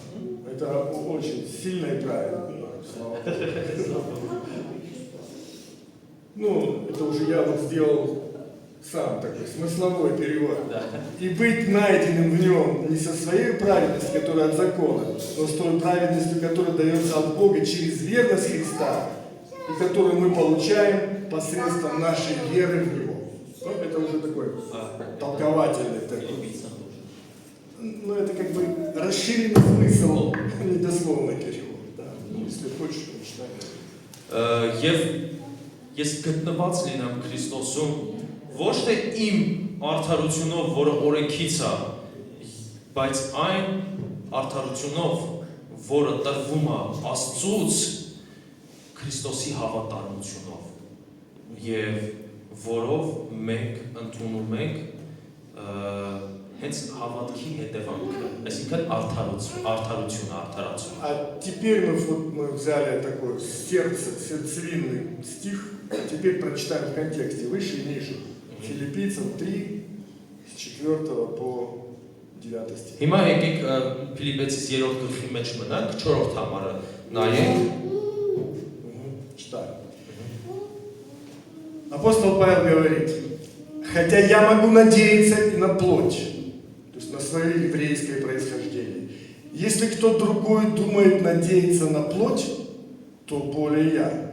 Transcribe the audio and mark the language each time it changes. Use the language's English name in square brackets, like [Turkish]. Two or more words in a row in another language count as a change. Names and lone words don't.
[Russian] Это очень сильно и правильно. Ну, это уже я вот сделал сам такой смысловой перевод. И быть найденным в нем не со своей праведностью, которая от закона, но с той праведностью, которая дается от Бога через верность Христа, и которую мы получаем посредством нашей веры в Него. Ну, это уже такой толковательный такой. Ну, это как бы расширенный смысл, недословный перевод. Да. Ну, если хочешь, прочитай. [Armenian] Եվ ես գտնված լինեմ Քրիստոսում ոչ թե իմ արդարությունով, որը օրենքից է, բայց այն արդարությունով, որը տրվում է Աստծուց Քրիստոսի հավատարմությունով եւ որով մենք ընդունում ենք հենց հավատքի հետևանքը, այսինքն արդարություն, արդարացում։ [Russian] А теперь мы взяли такой сердцевинный стих, теперь прочитаем в контексте выше и ниже. Филиппийцам 3, с 4 по 9 стих. [Armenian] Հիմա եկեք Ֆիլիպեցիս 3-րդ գլխի մեջ մնանք, 4-րդ համարը նայենք։ [Russian] Читаем. Апостол Павел говорит: хотя я могу надеяться и на плоть, то есть на свое еврейское происхождение. Если кто другой думает надеяться на плоть, то более я.